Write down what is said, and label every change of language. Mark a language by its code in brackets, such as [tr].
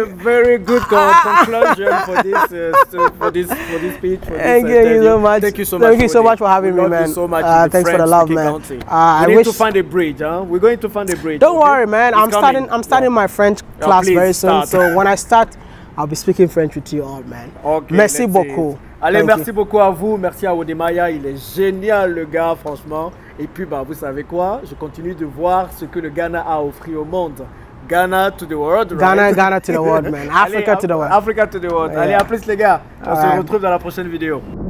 [en] A very good conclusion for this speech. Thank you so much. Thank you so much. Thank you so much for having me, man. Thank you so much. Thanks for the love, man. We need to find a bridge. We're going to find a bridge. Don't worry, man. I'm starting my French class very soon. So when I start, I'll be speaking French with you all, man. [fr] Okay, merci beaucoup. Allez, merci beaucoup à vous. Merci à Wode Maya. Il est génial, le gars, franchement. Et puis, bah, vous savez quoi? Je continue de voir ce que le Ghana a offert au monde. [en] Ghana to the world, right? Ghana to the world, man. Africa to the world. Africa to the world. [fr] Allez, à plus, les gars. On se retrouve dans la prochaine vidéo.